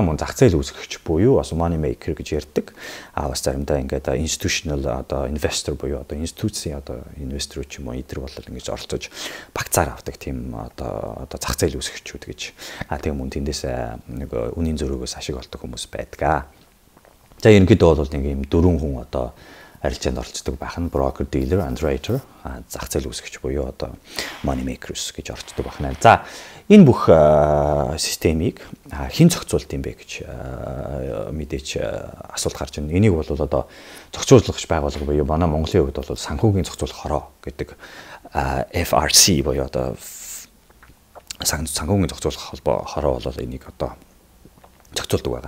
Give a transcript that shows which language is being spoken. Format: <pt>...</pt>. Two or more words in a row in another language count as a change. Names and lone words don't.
<mn>Мөн зах зээл үүсгэгч буюу бас</mn> <en>money maker</en> <mn>гэж ярьдаг. Бас заримдаа ингээд institutional одоо investor буюу одоо институцийн одоо инвестор ч юм уу эдгээр бол ингэж оролцож багцаар авдаг тийм одоо зах зээл үүсгэгчүүд гэж. Тэгээ мөн тэндээс нэг үнийн зөрөөгөөс ашиг олдог хүмүүс байдаг. За ерөнхийдөө бол нэг юм 4 хүн одоо арилжаанд оролцдог байх нь</mn> <en>broker, dealer, underwriter,</en> <mn>зах зээл үүсгэгч буюу одоо</mn> <en>money makers</en> <mn>гэж оролцдог байна. За энэ бүх системийг хэн зохицуулт юм бэ гэж мэдээч асуулт гарч байна. Энийг бол одоо зохицуулагч байгууллага буюу манай Монголын хувьд бол санхүүгийн зохицуулах хороо гэдэг FRC буюу одоо санхүүгийн зохицуулах холбоо хороо бол энийг одоо зохицуулдаг байгаа.</mn>